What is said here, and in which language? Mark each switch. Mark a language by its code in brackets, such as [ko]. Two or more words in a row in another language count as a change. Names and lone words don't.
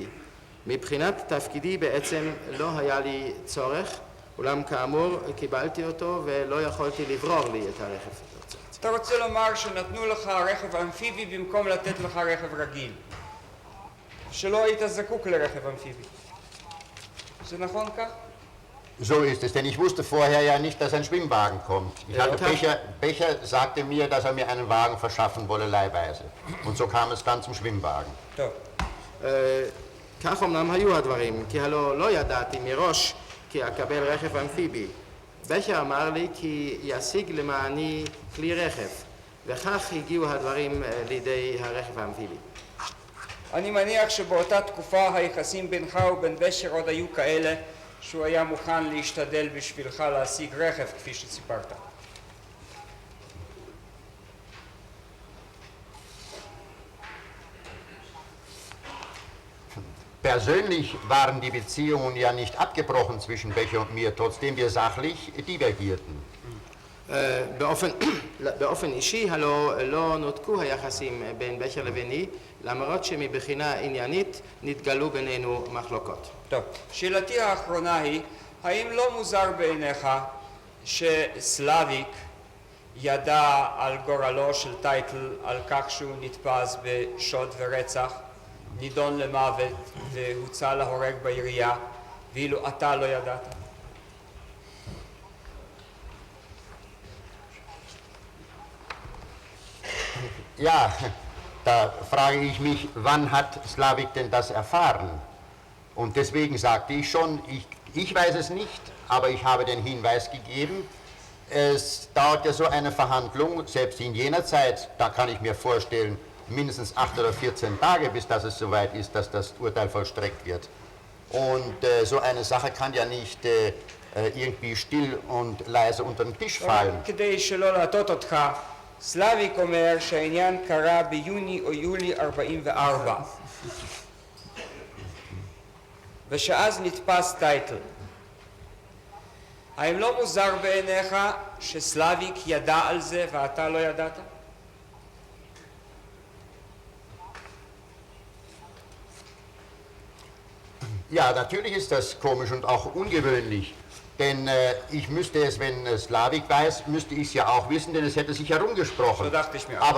[he] מבחינת תפקידי בעצם לא היה לי צורך, אולם כאמור קיבלתי אותו ולא יכולתי לברור לי את הרכב. אתה רוצה לומר שנתנו לך רכב אמפיבי במקום לתת לך רכב רגיל, שלא היית זקוק לרכב אמפיבי. זה נכון כך? [de] So ist es, denn ich wusste vorher ja nicht, dass ein Schwimmwagen kommt. Becher sagte mir, dass er mir einen Wagen verschaffen wolle, leihweise. Und so kam es dann zum Schwimmwagen. [he] טוב. כך אמנם היו הדברים, כי הלא לא ידעתי מראש כי אקבל רכב אמפיבי. בכר אמר לי כי ישיג למעני כלי רכב, וכך הגיעו הדברים לידי הרכב האמפיבי. אני מניח שבאותה תקופה היחסים בינך ובין בכר עוד היו כאלה שהוא היה מוכן להשתדל בשבילך להשיג רכב כפי שסיפרת. [de] Persönlich waren die Beziehungen ja nicht abgebrochen zwischen Becher und mir, trotzdem wir sachlich divergierten. [he] באופן אישי הלא לא נותקו היחסים בין בכר לביני, למרות שמבחינה עניינית נתגלו בינינו מחלוקות. טוב, שאלתי האחרונה היא, האם לא מוזר בעיניך שסלאביק ידע על גורלו של טייטל, על כך שהוא נתפס בשוד ורצח, נידון למוות והוצא להורג בעירייה, ואילו אתה לא ידעת? [de] Ja, da frage ich mich, wann hat Slavik denn das erfahren? Und deswegen sagte ich schon, ich weiß es nicht, aber ich habe den Hinweis gegeben. Es dauert ja so eine Verhandlung, selbst in jener Zeit, da kann ich mir vorstellen, mindestens 8 oder 14 Tage, bis dass es soweit ist, dass das Urteil vollstreckt wird. Und so eine Sache kann ja nicht irgendwie still und leise unter den Tisch fallen. [he] כדי שלא להטעות אותך, סלאביק אומר שהעניין קרה ביוני או יולי 44 ושאז נתפס טייטל. האם לא מוזר בעיניך שסלאביק ידע על זה ואתה לא ידעת? [de] Ja, natürlich ist das komisch und auch ungewöhnlich. Denn ich müsste es, wenn Slavik weiß, müsste ich es ja auch wissen, denn es hätte sich herumgesprochen. So dachte ich mir auch.